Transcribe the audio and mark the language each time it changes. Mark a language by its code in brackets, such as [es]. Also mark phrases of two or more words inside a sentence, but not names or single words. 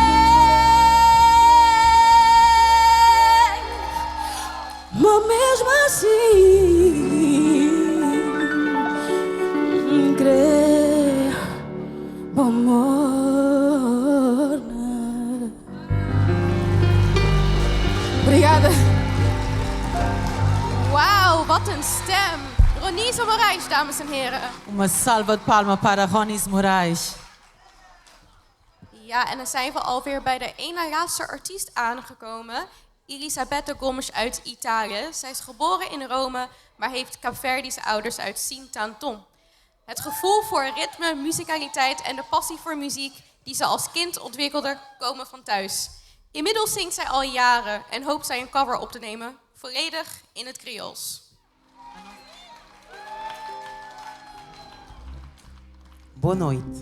[pt] Mas mesmo assim, crê, amor. Obrigada. [nl] Wauw, wat een stem. Ronise Moraes, dames en heren. [pt] Uma salva de palmas para Ronise Moraes. [nl] Ja, en dan zijn we alweer bij de ene laatste artiest aangekomen. Elisabetta Gomes uit Italië. Zij is geboren in Rome, maar heeft Kaapverdische ouders uit Sint-Anton. Het gevoel voor ritme, musicaliteit en de passie voor muziek die ze als kind ontwikkelde, komen van thuis. Inmiddels zingt zij al jaren en hoopt zij een cover op te nemen, volledig in het Creools. [pt] Boa noite.